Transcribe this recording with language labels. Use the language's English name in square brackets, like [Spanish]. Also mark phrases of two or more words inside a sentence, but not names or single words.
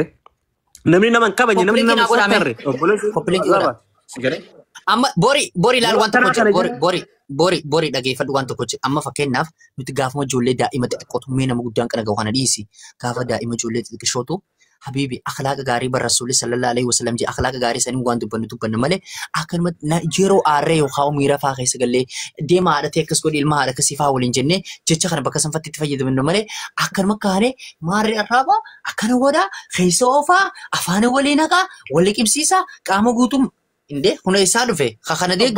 [Oromo] Namni nama kabanye namni nama sattarre obboleessoo amma bori laal wanta kochi bori dhageeffadhu wanta kochi amma fakkeenyaaf nuti gaafuma ijoollee daa'ima xixiqqootu mee nama guddaan kana gahu kana dhiisi gaafa daa'ima ijoollee xixiqqootu habibi akhlaaqa gaarii bara rasuulli [Arabic] صلى الله عليه وسلم [Oromo] je akhlaaqa gaarii sanii waan dubbannu malee akkanuma yeroo aarree yookaan miira faa keessa gallee deema haadhatee akkas godhi ilma haadha akkasii faa waliin jennee jecha kana bakka sanfatti itti fayyadamnu malee akkanuma kaanee maarree arraaba akkana godhaa keessa oofaa afaan walii naqaa walii qibsiisaa qaama guutuu inde huna isaa dhufe kana deeggaru.